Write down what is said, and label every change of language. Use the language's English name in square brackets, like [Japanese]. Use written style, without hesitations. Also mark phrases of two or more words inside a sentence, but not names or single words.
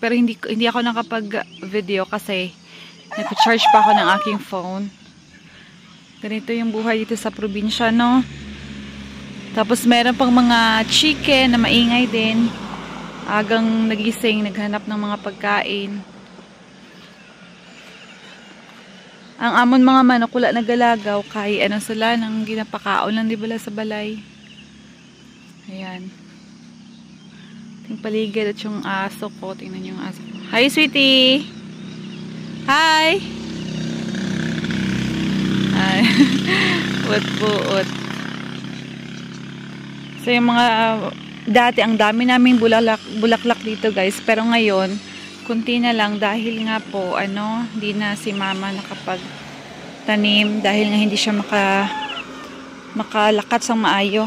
[Filipino] Pero hindi ako nakapag-video kasi nag-charge pa ako ng aking phone. Ganito yung buhay dito sa probinsya, no? Tapos meron pang mga chicken na maingay din. Agang nagising, naghanap ng mga pagkain. [Hiligaynon] Ang amon mga manok wala nagalagaw kay sila nang ginapakaon lang di bala sa balay. [Filipino] Ayan. Ting paligid at yung aso ko. Tingnan yung aso ko. [English] Hi, sweetie! Hi! Hi. [Hiligaynon] Buot. [Filipino] So yung mga dati ang dami naming bulaklak dito, guys. Pero ngayon kunti na lang dahil nga po hindi na si mama nakapagtanim dahil nga hindi siya [Hiligaynon] makalakat sang maayo.